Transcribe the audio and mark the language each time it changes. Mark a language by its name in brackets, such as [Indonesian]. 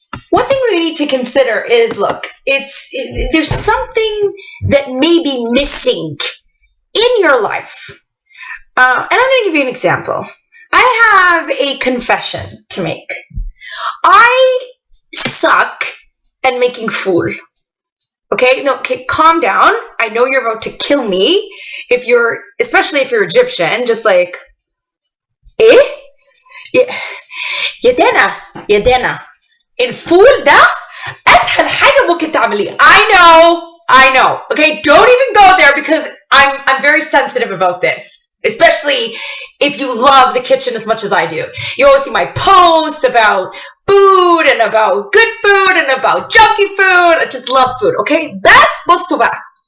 [English] One thing we need to consider is, look, there's something that may be missing in your life. And I'm going to give you an example. I have a confession to make. I suck at making food. Okay, no, okay, calm down. I know you're about to kill me. Especially if you're Egyptian, just like, [Arabic] يا دانا الفول ده أسهل حاجة ممكن تعمليه. [English] I know. Okay, don't even go there because I'm very sensitive about this. Especially if you love the kitchen as much as I do. You always see my posts about food and about good food and about junky food. I just love food, okay? [Arabic] بس بصوا بقى.